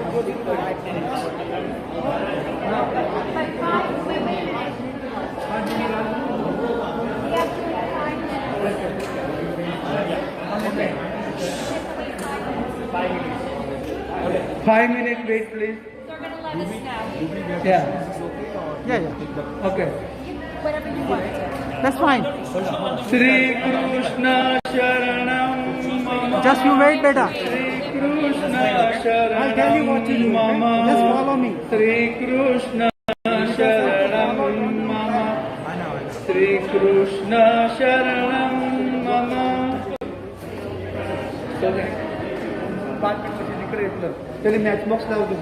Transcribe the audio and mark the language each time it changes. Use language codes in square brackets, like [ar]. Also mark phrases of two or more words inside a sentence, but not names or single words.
[en] Okay. 5 minutes wait, please. They're going to let us know. Yeah. Okay. Whatever you want to do. That's fine. [sa] Shri Krishna Sharanam Mama. [en] Just you wait, beta. [sa] Shri Krishna Sharanam [en] I'll tell you what to do. [sa] Mama. [en] Just follow me. [sa] Shri Krishna Sharanam Mama. Shri Krishna Sharanam Mama. [en] Okay. [gu] 5 મિનિટ પછી નીકળે એટલે પેલી [en] match box [gu] લાવ દો.